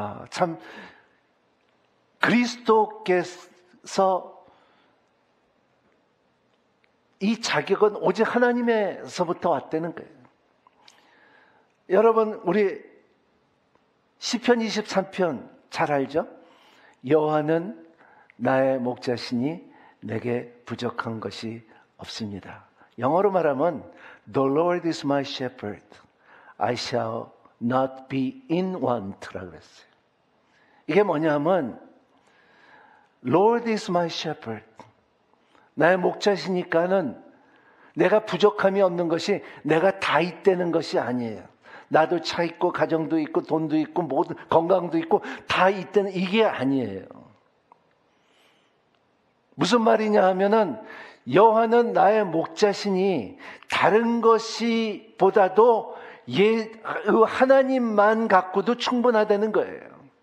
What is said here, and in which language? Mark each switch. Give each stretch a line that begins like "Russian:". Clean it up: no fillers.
Korean: 참 그리스도께서 이 자격은 오직 하나님에서부터 왔다는 거예요. 여러분 우리 시편 23편 잘 알죠? 여호와는 나의 목자시니 내게 부족한 것이 없습니다. 영어로 말하면
English: The Lord is my shepherd. I shall not be in want라고
Korean: 그랬어요. 이게 뭐냐면
English: Lord is my shepherd.
Korean: 나의 목자시니까는 내가 부족함이 없는 것이 내가 다 있다는 것이 아니에요. 나도 차 있고 가정도 있고 돈도 있고 모든 건강도 있고 다 있다는 이게 아니에요. 무슨 말이냐 하면은 여호와는 나의 목자시니 다른 것이 보다도 하나님만 갖고도 충분하다는 거예요.